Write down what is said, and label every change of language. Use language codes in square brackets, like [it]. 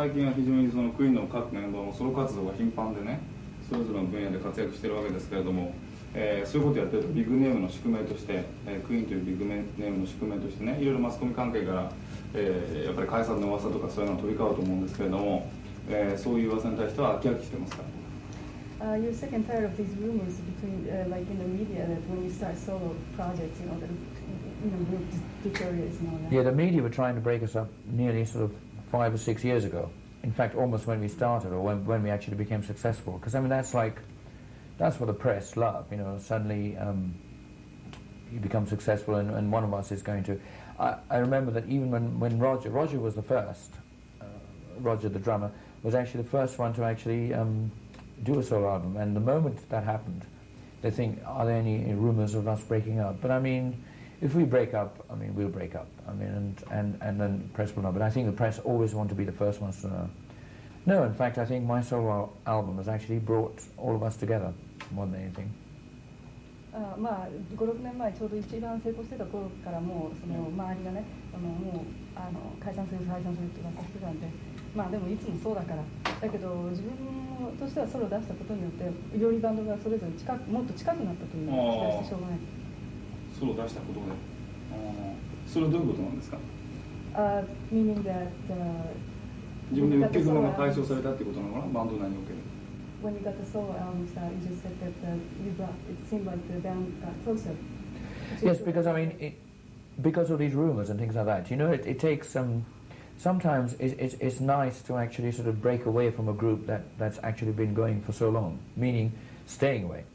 [ja] 最近は非常にそのクイーンの各メンバーもソロ活動が頻繁でね、それぞれの分野で活躍しているわけですけれども、そういうことをやってるとビッグネームの宿命として、クイーンというビッグネームの宿命としてね、いろいろマスコミ関係から、やっぱり解散の噂とかそういうのが飛び交うと思うんですけれども、そういう噂に対しては飽き飽きしてますか。 [en] You're sick and tired of these rumors between, like in the media, that when you start solo projects, that group deteriorates and all that. Yeah, the media were trying to break us up nearly sort of 5 or 6 years ago. In fact, almost when we started, or when we actually became successful. Because I mean, that's what the press love. Suddenly, you become successful, and one of us is going to. I remember that even when Roger was the first, Roger the drummer was actually the first one to actually do a solo album, and the moment that happened, they think, are there any rumors of us breaking up? But I mean, if we break up, I mean, we'll break up. I mean, and then press will know. But I think the press always want to be the first ones to know. No, in fact, I think my solo album has actually brought all of us together more than anything. [ja] まあ5、6年前ちょうど一番成功してた頃からもうその周りがねもう解散するって噂してたんで、まあでもいつもそうだからだけど自分としてはソロを出したことによってよりバンドがそれぞれもっと近くなったというのを期待してしょうがない。ソロを出したことで、それはどういうことなんですか？ [en] meaning that [ja] 自分で鬱屈が解消されたってことなのかな、バンド内における。 [en] When you got the solo album start, you just said that you brought, it seemed like the band got closer. Yes, because I mean, because of these rumors and things like that, you know, it takes sometimes it's nice to actually sort of break away from a group that's actually been going for so long, meaning staying away.